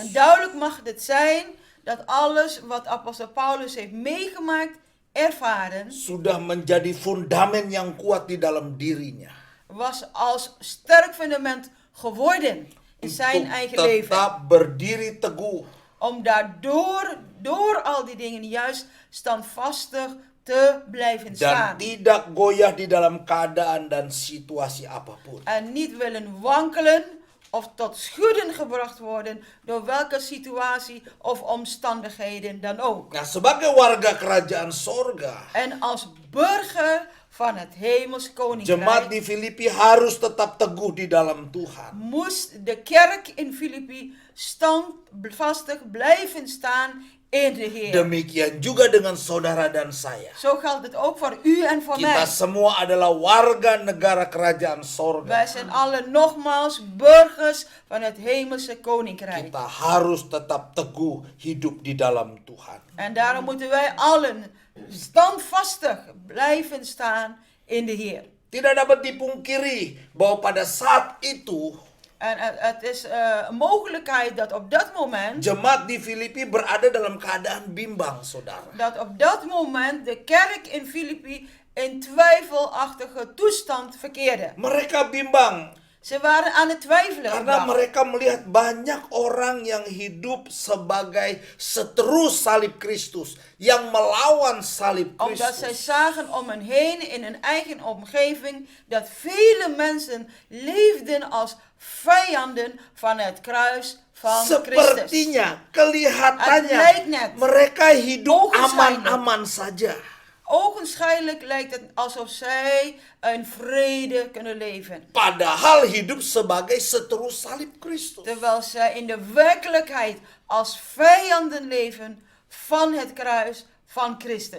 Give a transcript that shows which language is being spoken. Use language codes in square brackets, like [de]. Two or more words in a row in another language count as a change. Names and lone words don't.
[nl] En duidelijk mag het zijn dat alles wat apostel Paulus heeft meegemaakt, ervaren, [id] sudah menjadi fundamen yang kuat di dalam dirinya. [nl] was als sterk fundament geworden in zijn [id] Untuk [nl] eigen leven. [id] tetap berdiri teguh [nl] Om daardoor, door al die dingen juist standvastig te blijven [id] dan [nl] staan. [id] tidak goyah di dalam keadaan dan situasi apapun. [nl] En niet willen wankelen of tot schudden gebracht worden door welke situatie of omstandigheden dan ook. [id] Nah, sebagai warga kerajaan sorga, [nl] En als burger van het hemels [id] jemaat [nl] koninkrijk [id] di Filipi harus tetap teguh di dalam Tuhan. [nl] moest de kerk in Filippi standvastig blijven staan in de Heer. [id] Demikian juga dengan saudara dan saya. [nl] Zo geldt het ook voor u en voor [id] Kita [nl] mij. [id] semua adalah warga negara kerajaan sorga. [nl] Wij zijn allen nogmaals burgers van het hemelse koninkrijk. [id] Kita harus tetap teguh hidup di dalam Tuhan. [nl] En daarom moeten wij allen standvastig blijven staan in de Heer. [id] Tidak dapat dipungkiri bahwa pada saat itu [nl] En het is een mogelijkheid dat op dat moment, [id] jemaat di Filipi berada dalam keadaan bimbang, saudara. [nl] dat op dat moment de kerk in Filippi in twijfelachtige toestand verkeerde. [id] Mereka bimbang. [nl] Ze waren aan het twijfelen. [id] Karena [nl] gebracht. [id] mereka melihat banyak orang yang hidup sebagai seteru salib Kristus, yang melawan salib [nl] Omdat zij [id] Kristus. [nl] zagen om hen heen in hun eigen omgeving dat vele mensen leefden als vijanden van het kruis van Christus. [id] Sepertinya, [nl] Het [id] kelihatannya [nl] lijkt net, [id] mereka hidup [nl] Ogenschijnlijk. [id] aman-aman saja. [nl] ogenschijnlijk lijkt het alsof zij in vrede kunnen leven. [id] Padahal hidup sebagai seteru salib Kristus. [nl] Terwijl zij in de werkelijkheid als vijanden leven van het kruis van Christus.